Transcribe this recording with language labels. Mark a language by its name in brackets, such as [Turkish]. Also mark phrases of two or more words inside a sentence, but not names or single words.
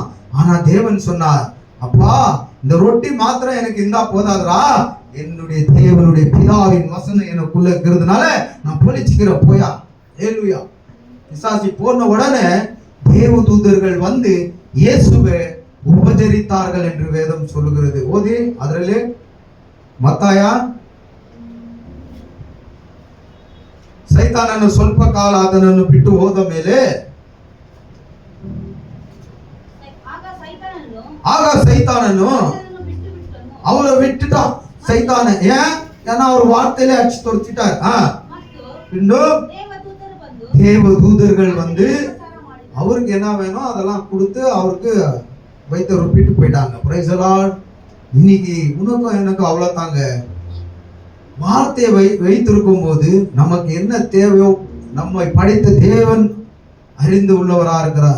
[Tamil] ஆனா தேவன் சொன்னார், அப்பா இந்த ரொட்டி மாத்திரம் எனக்கு இருந்தா போதாதுரா, என்னுடைய தேவனுடைய பிதாவின் வசனம் எனக்குள்ள இருக்கிறதுனால நான் பொழிச்சுக்கிறேன் போயா. அல்லேலூயா. பிசாசு போன உடனே தேவதூதர்கள் வந்து இயேசுவை உபசரித்தார்கள் என்று வேதம் சொல்லுகிறது. [Kannada] ஓதி ಅದರಲ್ಲಿ ಮತ್ತಾಯ ಸೈತಾನನು ಸ್ವಲ್ಪ ಕಾಲ ಅದನನ್ನು ಬಿಟ್ಟು ಹೋದ ಮೇಲೆ ಆಗ ಸೈತಾನನು ಅವರ ಬಿಟ್ಟಿಟ ಸೈತಾನ [Tamil] ஏன்னா அவர் வார்த்தையில அடிச்சு தொடுத்திட்டார். இன்னும் தேவதூதர்கள் வந்து அவருக்கு என்ன வேணும் அதெல்லாம் கொடுத்து அவருக்கு வைத்த ரொப்பிட்டு போயிட்டாங்க. [English] praise the Lord. [Tamil] இன்னைக்கு உனக்கும் எனக்கும் அவ்வளவு தாங்க. வார்த்தையை வைத்திருக்கும் போது நமக்கு என்ன தேவையோ நம்மை படைத்த தேவன் அறிந்து உள்ளவரா இருக்கிறார்.